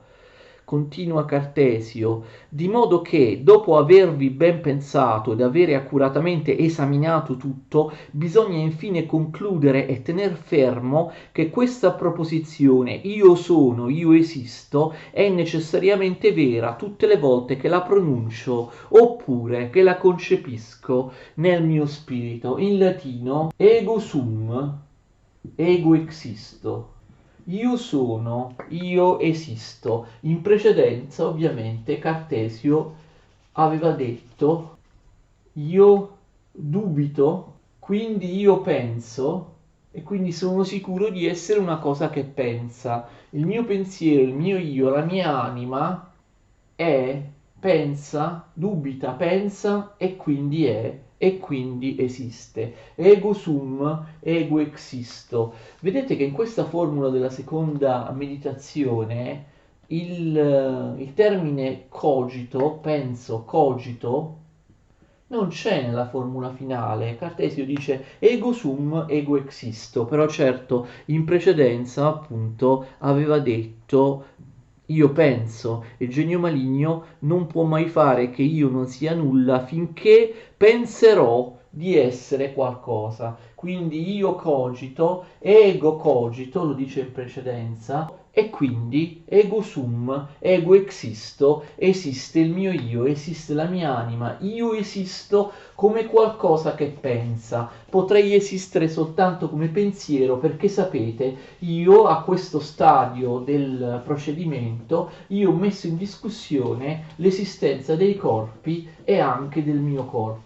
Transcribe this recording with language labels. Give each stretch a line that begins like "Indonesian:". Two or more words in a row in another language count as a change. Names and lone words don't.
Italian: Continua Cartesio, di modo che dopo avervi ben pensato ed avere accuratamente esaminato tutto, bisogna infine concludere e tener fermo che questa proposizione io sono, io esisto è necessariamente vera tutte le volte che la pronuncio oppure che la concepisco nel mio spirito. In latino
Latin: ego sum, ego existo.
Italian: Io sono, io esisto. In precedenza, ovviamente, Cartesio aveva detto io dubito, quindi io penso e quindi sono sicuro di essere una cosa che pensa. Il mio pensiero, il mio io, la mia anima è, pensa, dubita, pensa e quindi esiste.
Latin: Ego sum, ego existo.
Italian: Vedete che in questa formula della seconda meditazione il termine cogito, penso, cogito, non c'è nella formula finale. Cartesio dice
Latin: ego sum, ego existo,
Italian: però certo in precedenza appunto aveva detto io penso, e il genio maligno non può mai fare che io non sia nulla finché penserò di essere qualcosa. Quindi io
Latin: cogito, ego cogito,
Italian: lo dice in precedenza, e quindi
Latin: ego sum, ego existo,
Italian: esiste il mio io, esiste la mia anima, io esisto come qualcosa che pensa. Potrei esistere soltanto come pensiero perché sapete, io a questo stadio del procedimento, io ho messo in discussione l'esistenza dei corpi e anche del mio corpo.